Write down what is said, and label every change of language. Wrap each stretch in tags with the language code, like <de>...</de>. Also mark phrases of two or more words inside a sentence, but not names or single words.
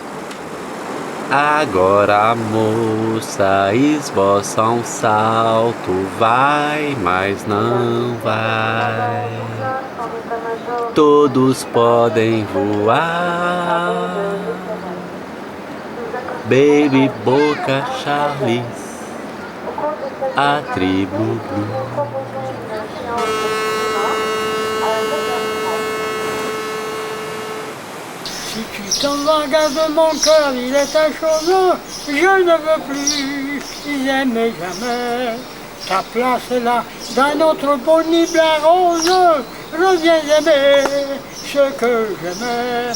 <pt>Agora a moça esboça um salto, vai, mas não vai. Todos podem voar. Baby, Boca, Charles, a tribo Blue.</pt> <fr>Si tu t'en vas, garde mon cœur, il est ta chose, je ne veux plus aimer jamais. Ta place est là, dans notre beau nid blanc rose, reviens aimer ce que j'aimais.</fr>